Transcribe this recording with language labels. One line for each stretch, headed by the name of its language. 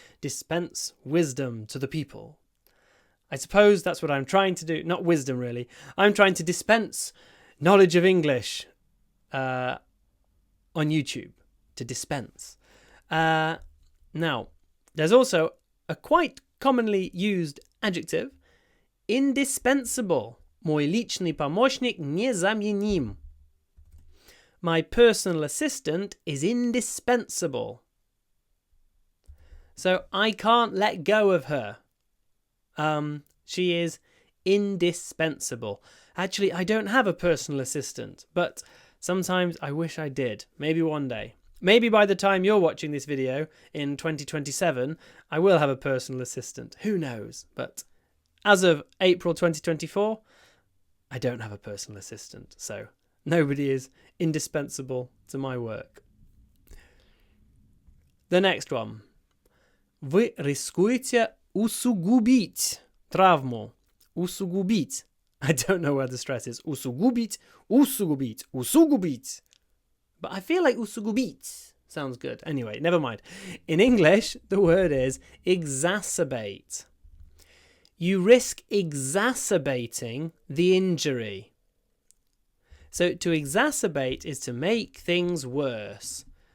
English: Dispense wisdom to the people. I suppose that's what I'm trying to do. Not wisdom, really. I'm trying to dispense knowledge of English on YouTube. To dispense. Now, there's also a quite commonly used adjective, indispensable.
Russian: Мой личный помощник незаменим.
English: My personal assistant is indispensable. So I can't let go of her. She is indispensable. Actually, I don't have a personal assistant, but sometimes I wish I did. Maybe one day. Maybe by the time you're watching this video in 2027, I will have a personal assistant. Who knows? But as of April 2024, I don't have a personal assistant. So nobody is indispensable to my work. The next one.
Russian: Вы рискуете усугубить травму. Усугубить.
English: I don't know where the stress is.
Russian: Усугубить, усугубить, усугубить.
English: But I feel like usugubit sounds good. Anyway, never mind. In English, the word is exacerbate. You risk exacerbating the injury. So to exacerbate is to make things worse.